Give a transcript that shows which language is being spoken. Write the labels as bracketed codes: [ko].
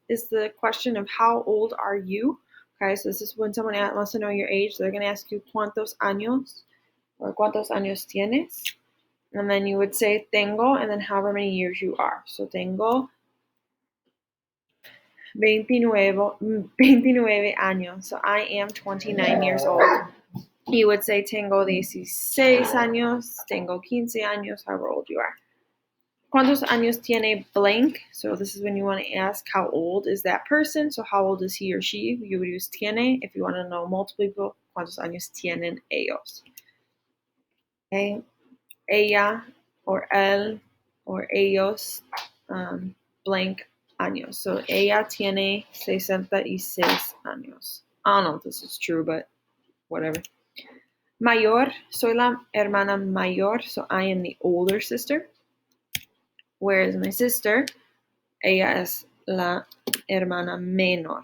[en] Is the question of how old are you? Okay, so this is when someone wants to know your age. They're going to ask you ¿cuántos años? [es] Or ¿cuántos años tienes? [en] And then you would say tengo, and then however many years you are. [es] So tengo 29 años. [en] So I am 29 years old. You would say tengo 16 años, tengo 15 años, however old you are. [es] ¿Cuántos años tiene blank? [en] So this is when you want to ask how old is that person. So how old is he or she? You would use tiene. If you want to know multiple people, ¿cuántos años tienen ellos? Okay. [es] Ella or él or ellos, blank años. So ella tiene 66 años. [en] I don't know if this is true, but whatever. Mayor, soy la hermana mayor, so I am the older sister. [es] Whereas my sister, ella es la hermana menor.